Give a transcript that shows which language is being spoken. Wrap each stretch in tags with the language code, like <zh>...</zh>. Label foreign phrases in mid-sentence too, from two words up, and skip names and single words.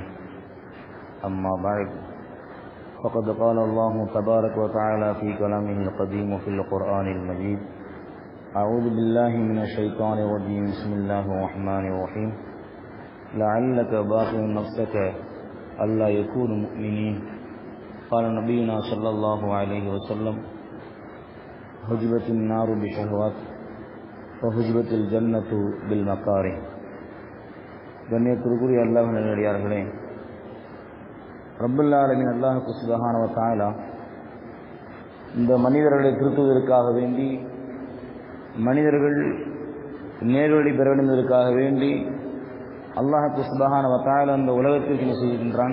<ar>أما بعد، فقد قال الله تبارك وتعالى في كلامه القديم في القرآن المجيد: أعوذ بالله من الشيطان الرجيم، بسم الله الرحمن الرحيم. لعلك باخع نفسك ألا يكونوا مؤمنين. قال نبينا صلى الله عليه وسلم: حجبت النار بشهوات وحجبت الجنة بالمكاره.</ar> <ta>கண்ணியத்திற்குரிய அல்லாஹ் நல்லடியார்களே,</ta> <ar>رب العالمين الله سبحانه وتعالى</ar> <ta>இந்த மனிதர்களை திருத்துவதற்காக வேண்டி, மனிதர்கள் நேர்வழி பெற வேண்டுவதற்காக வேண்டி</ta> <ar>الله سبحانه وتعالى</ar> <ta>இந்த உலகத்திற்கு என்ன செய்கின்றான்?</ta>